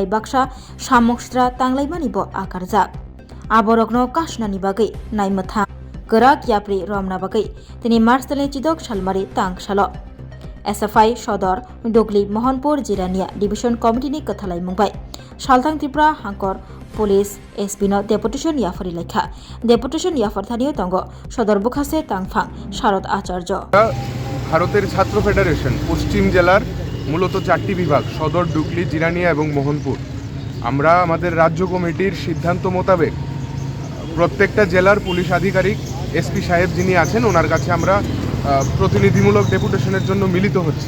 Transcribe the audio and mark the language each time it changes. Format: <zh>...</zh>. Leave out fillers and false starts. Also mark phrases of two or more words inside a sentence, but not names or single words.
<trp>बाक्सा सामक्सद्रा तांलायमानि ब आगारजाक आबरगनो काशनानि बागै नायमथा गोरा याप्रि रमना बागै तिनि मार्चनि चिदक सालमारि तांगसालो एसएफआई सदर डुगली मोहनपुर जिरानिया डिविजन कमिटिनि कथालाय मुंबाय सालथां त्रिपुरा हांकर पुलिस एसपीनो डेपुटेशन याफारि लेखा डेपुटेशन याफारथानियो दंग सदर बुखासे तांफां शारद आचार्य</trp> <bn>ভারতের ছাত্র ফেডারেশন পশ্চিম জেলার মূলত 4টি বিভাগ সদর ডুগলি জিরানিয়া এবং মোহনপুর আমরা আমাদের রাজ্য কমিটির সিদ্ধান্ত মোতাবেক প্রত্যেকটা জেলার পুলিশ আধিকারিক এসপি সাহেব যিনি আছেন ওনার কাছে আমরা প্রতিনিধিমূলক ডেপুটেশনের জন্য মিলিত হচ্ছি।</bn>